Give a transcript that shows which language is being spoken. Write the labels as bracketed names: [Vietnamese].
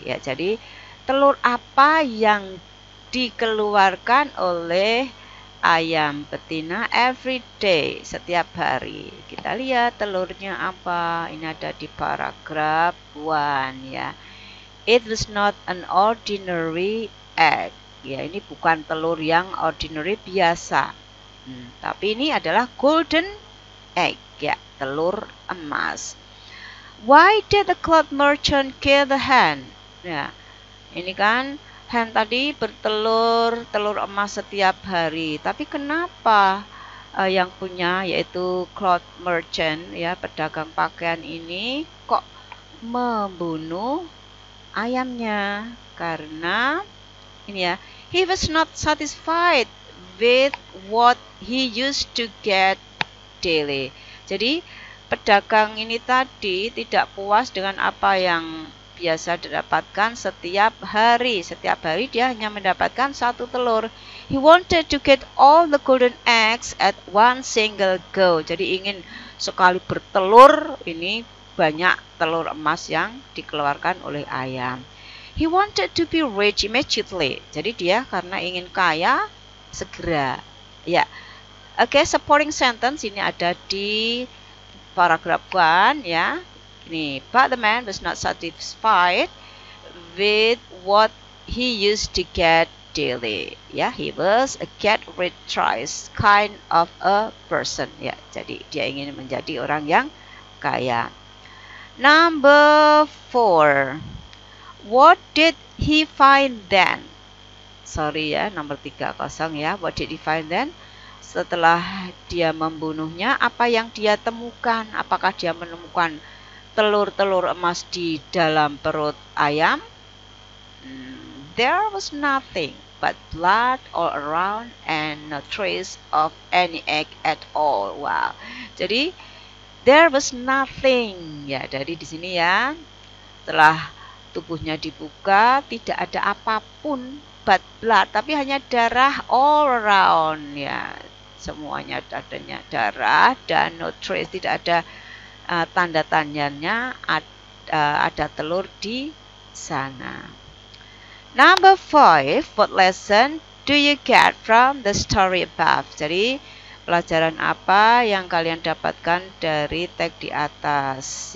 [Indonesian] Ya, jadi telur apa yang dikeluarkan oleh ayam betina [English] every day, [Indonesian] setiap hari. Kita lihat telurnya apa. Ini ada di paragraf 1 ya. [English] It was not an ordinary egg. [Indonesian] Ya, ini bukan telur yang ordinary biasa. Tapi ini adalah [English] golden egg [Indonesian] ya, telur emas. [English] Why did the cloth merchant kill the hen? [Indonesian] Ya, ini kan hen tadi bertelur telur emas setiap hari. Tapi kenapa yang punya yaitu cloth merchant ya, pedagang pakaian ini kok membunuh ayamnya? Karena ini ya, [English] he was not satisfied with what he used to get daily. [Indonesian] Jadi pedagang ini tadi tidak puas dengan apa yang biasa didapatkan setiap hari. Setiap hari dia hanya mendapatkan satu telur. [English] He wanted to get all the golden eggs at one single go. [Indonesian] Jadi ingin sekali bertelur ini banyak telur emas yang dikeluarkan oleh ayam. [English] He wanted to be rich immediately. [Indonesian] Jadi dia karena ingin kaya segera. Ya. Oke, supporting sentence ini ada di paragraf 1 ya. Ini, [English] but the man was not satisfied with what he used to get daily. Ya, he was a get rich kind of a person. [Indonesian] Ya, jadi dia ingin menjadi orang yang kaya. [English] Number 4. What did he find then? Sorry [Indonesian] ya, nomor 30 ya. [English] What did he find then? [Indonesian] Setelah dia membunuhnya, apa yang dia temukan? Apakah dia menemukan telur-telur emas di dalam perut ayam? [English] There was nothing but blood all around and no trace of any egg at all. Wow. [Indonesian] Jadi [English] there was nothing. [Indonesian] Ya, dari di sini ya. Setelah tubuhnya dibuka, tidak ada apapun [English] but blood, [Indonesian] tapi hanya darah [English] all around [Indonesian] ya. Semuanya adanya darah dan [English] no trace, [Indonesian] tidak ada tanda-tandanya ada telur di sana. [English] Number 5, what lesson do you get from the story above? [Indonesian] Jadi pelajaran apa yang kalian dapatkan dari teks di atas?